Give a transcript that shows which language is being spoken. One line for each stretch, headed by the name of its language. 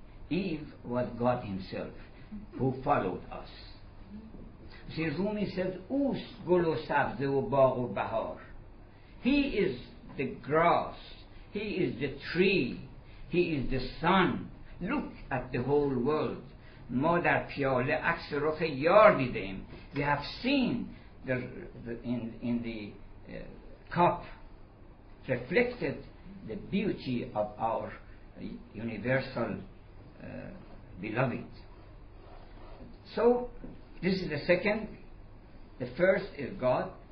English: Eve was God himself who followed us. See, Rumi says,
Persian: Oust gul o sabze o bagh o bahar.
English: He is the grass, he is the tree, he is the sun. Look at the whole world.
Persian: ما در پیاله عکس رخ یار دیدیم.
English: We have seen in the cup reflected the beauty of our universal beloved. So this is the second. The first is God.